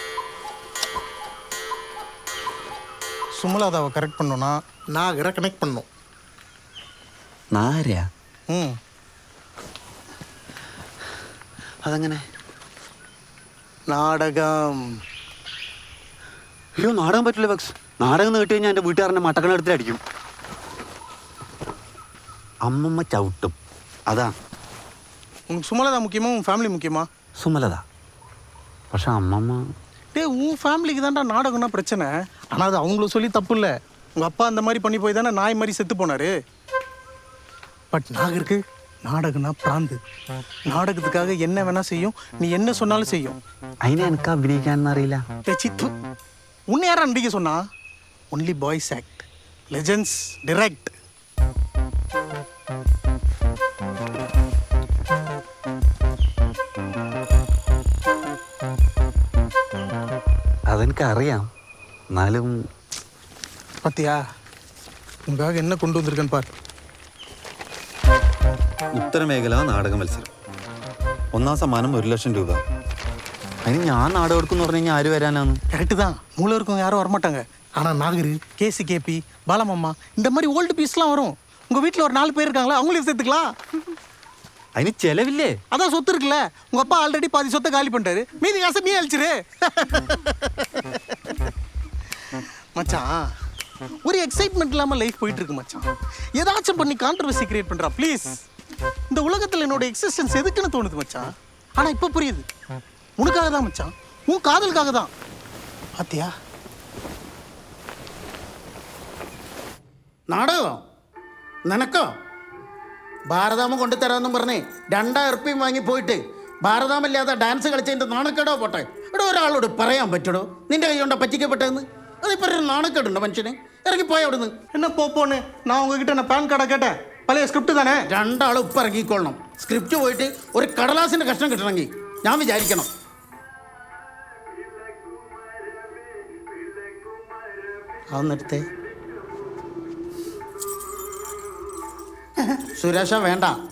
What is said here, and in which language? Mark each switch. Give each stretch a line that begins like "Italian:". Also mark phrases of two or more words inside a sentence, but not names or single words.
Tamil: சுமலாதாவை கரெக்ட் பண்ணோன்னா நாகரை கனெக்ட் பண்ணோம்.
Malayalam: നാരയാ? അതെങ്ങനെ? നാടകം. അയ്യോ, നാടകം പറ്റില്ല ബക്സ്. നാടകം നീട്ടി കഴിഞ്ഞാൽ എൻ്റെ വീട്ടുകാരനെ മട്ടക്കണെടുത്തിട്ട് അടിക്കും. അമ്മമ്മ ചവിട്ടും. അതാ.
Tamil: உனக்கு சுமலதா முக்கியமா உன் ஃபேமிலி முக்கியமா?
Malayalam: സുമലത. പക്ഷെ அம்மம்மா
Tamil: உன் ஃபேமிலிக்கு தான்டா நாடகம்னா பிரச்சனை. ஆனால் அது அவங்களும் சொல்லி தப்பு இல்லை. உங்கள் அப்பா அந்த மாதிரி பண்ணி போய் தானே நாய் மாதிரி செத்து போனார். பட் நாகருக்கு நாடகம்னா பிராந்து. நாடகத்துக்காக என்ன வேணால் செய்யும். நீ என்ன சொன்னாலும் செய்யும்.
Malayalam: അതിനെ എനിക്ക് അഭിനയിക്കാനൊന്നും അറിയില്ല.
Tamil: சித்து உன்னை யாரா நடிக்க சொன்னா?
English: only boys act, legends direct.
Malayalam: അതെനിക്കറിയാം. എന്നാലും
Tamil: பார்த்தியா, உங்களுக்காக என்ன கொண்டு வந்திருக்கேன்னு பார்.
Malayalam: ഉത്തരമേഖല നാടക മത്സരം. 1ാം സമ്മാനം 1 ലക്ഷം രൂപ. അതിന് ഞാൻ നാടകം എടുക്കുമെന്ന് പറഞ്ഞു കഴിഞ്ഞാൽ ആര് വരാനാണ്?
Tamil: கரெக்டு தான். மூளை இருக்கவங்க யாரும் வரமாட்டாங்க. ஆனால் நாகரு, கேசி, பாலமம்மா இந்த மாதிரி
English: old pieces
Tamil: வரும். உங்கள் வீட்டில் ஒரு 4 பேர் இருக்காங்களா, அவங்களையும் சேர்த்துக்கலாம். അതിന് ചെലവില്ലേ? அதான் சொத்து இருக்குல்ல. உங்கள் அப்பா ஆல்ரெடி பாதி சொத்தை காலி பண்ணிட்டாரு. மீதி காசை நீ அழிச்சிரு. மச்சான், ஒரு எக்ஸைட்மெண்ட் இல்லாமல் லைஃப் போயிட்டு இருக்கு மச்சான். ஏதாச்சும் பண்ணி
English: controversy create
Tamil: பண்ணுறா ப்ளீஸ். இந்த உலகத்தில் என்னோட எக்ஸிஸ்டன்ஸ் எதுக்குன்னு தோணுது மச்சான். ஆனால் இப்போ புரியுது. உனக்காக தான் மச்சான். உன் காதலுக்காக தான். பாத்தியா?
Malayalam: നാടകമോ? നിനക്കോ? ഭാരതാമ കൊണ്ടുതരാമെന്നും പറഞ്ഞേ 2000 ഉറുപ്പിയും വാങ്ങി പോയിട്ട് ഭാരതാമല്ലാതെ ഡാൻസ് കളിച്ചതിൻ്റെ നാണക്കേടോ പോട്ടെ. ഇവിടെ ഒരാളോട് പറയാൻ പറ്റടോ നിന്റെ കൈ കൊണ്ടാ പറ്റിക്കപ്പെട്ടതെന്ന്? അതിപ്പോൾ ഒരു നാണക്കേടുണ്ടോ മനുഷ്യന്? ഇറങ്ങിപ്പോയ അവിടുന്ന്.
Tamil: என்ன போப்போன்னு நான் உங்ககிட்ட நான் பேன் கார்டை கேட்டேன். பழைய ஸ்கிரிப்ட் தானே.
Malayalam: 2 ആൾ ഉപ്പ് ഇറങ്ങിക്കൊള്ളണം. സ്ക്രിപ്റ്റ് പോയിട്ട് ഒരു കടലാസിൻ്റെ കഷ്ണം കിട്ടണമെങ്കിൽ ഞാൻ വിചാരിക്കണം. അതൊന്നെടുത്തേ. സുരേഷ വേണ്ട.